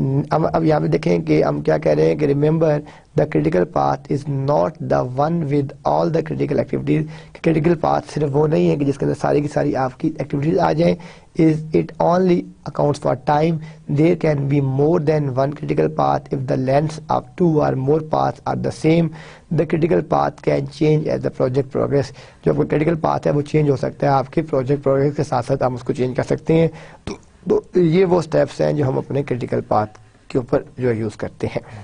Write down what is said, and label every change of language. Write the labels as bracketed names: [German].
[Urdu] اب یہاں پہ دیکھیں کہ ہم کیا کہہ رہے ہیں کہ [English] Remember the critical path is not the one with all the critical activities. [Urdu] Critical path صرف وہ نہیں ہے کہ جس کے اندر ساری کی ساری آپ کی ایکٹیویٹیز آ جائیں. [English] is it only accounts for time. There can be more than one critical path if the lengths of two or more paths are the same. The critical path can change as the project progress. [Urdu] جو آپ کا critical path ہے وہ change ہو سکتا ہے آپ کے project progress کے ساتھ ساتھ آپ اس کو change کر سکتے ہیں. تو یہ وہ steps ہیں جو ہم اپنے critical path کے اوپر جو یوز کرتے ہیں.